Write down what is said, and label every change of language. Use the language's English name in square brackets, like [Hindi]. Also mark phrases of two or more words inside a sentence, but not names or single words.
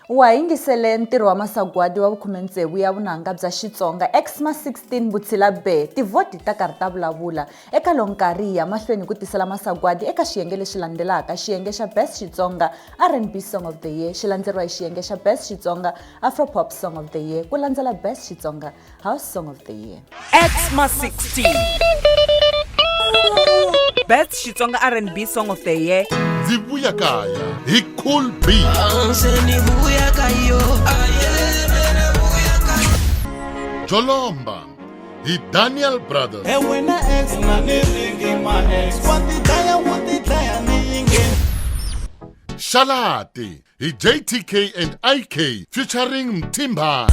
[Tsonga] wa yingisele ntirho wa masagwadi wa vukhumetsevu ya vunanga bya Xitsonga Xma 16 Vutshila be tivhoti ta karhi ta vulavula eka lonkarhi ya mahlweni ku tisela masagwadi eka xiyenge lexi landzelaka xiyenge xa Best Xitsonga R&B Song of the Year xi landzeriwa hi xiyenge xa Best Xitsonga Afro Pop Song of the Year ku landzela Best Xitsonga House Song of the Year. Xma 16 Best Xitsonga R&B Song of the Year. Zivuya kaya hi Cool B. Jolomba hi Daniel Brothers. Shalati hi JTK and IK featuring Mtimba.